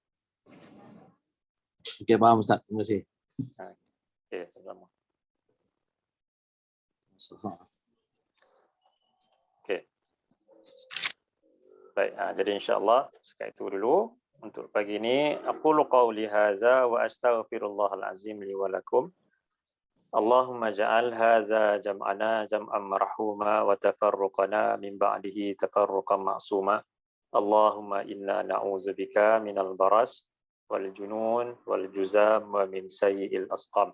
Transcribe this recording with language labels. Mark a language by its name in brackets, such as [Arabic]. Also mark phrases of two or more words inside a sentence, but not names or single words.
[Malay] Okey, faham Ustaz. Terima kasih. Okey, sama. Okey. Baik, jadi insya-Allah sekian itu dulu untuk pagi ini. [Arabic] أقول قولي هذا وأستغفر الله العظيم لي ولكم. اللهم اجعل هذا جمعنا جمعا مرحوما وتفرقنا من بعده تفرقا معصوما. اللهم إنا نعوذ بك من البرص والجنون والجذام ومن سيئ الأسقام.